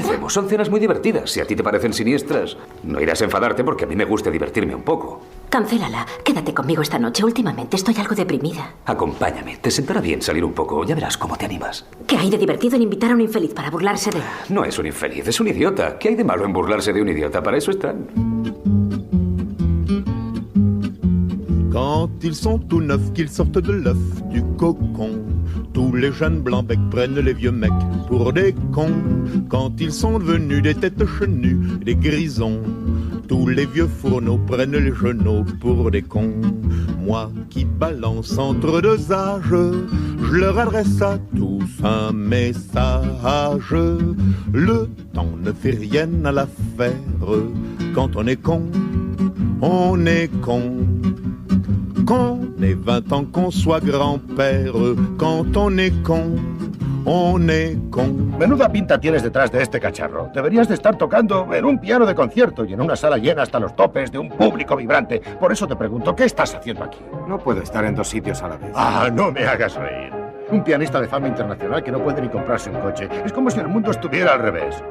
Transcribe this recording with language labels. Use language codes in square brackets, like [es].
[es] No empecemos, son cenas muy divertidas. Si a ti te parecen siniestras, no irás a enfadarte porque a mí me gusta divertirme un poco. Cancélala. Quédate conmigo esta noche. Últimamente estoy algo deprimida. Acompáñame. Te sentará bien salir un poco. Ya verás cómo te animas. ¿Qué hay de divertido en invitar a un infeliz para burlarse de él? No es un infeliz, es un idiota. ¿Qué hay de malo en burlarse de un idiota? Para eso están. [fr] Quand ils sont tout neufs, qu'ils sortent de l'œuf du cocon, tous les jeunes blancs becs prennent les vieux mecs pour des cons. Quand ils sont devenus des têtes chenues, des grisons, tous les vieux fourneaux prennent les genoux pour des cons. Moi qui balance entre deux âges, je leur adresse à tous un message. Le temps ne fait rien à l'affaire. Quand on est con, on est con. Qu'on ait 20 ans, qu'on soit grand-père, quand on est con, on est con. [es] Menuda pinta tienes detrás de este cacharro. Deberías de estar tocando en un piano de concierto y en una sala llena hasta los topes de un público vibrante. Por eso te pregunto, ¿qué estás haciendo aquí? No puedo estar en dos sitios a la vez. Ah, no me hagas reír. Un pianista de fama internacional que no puede ni comprarse un coche. Es como si el mundo estuviera al revés.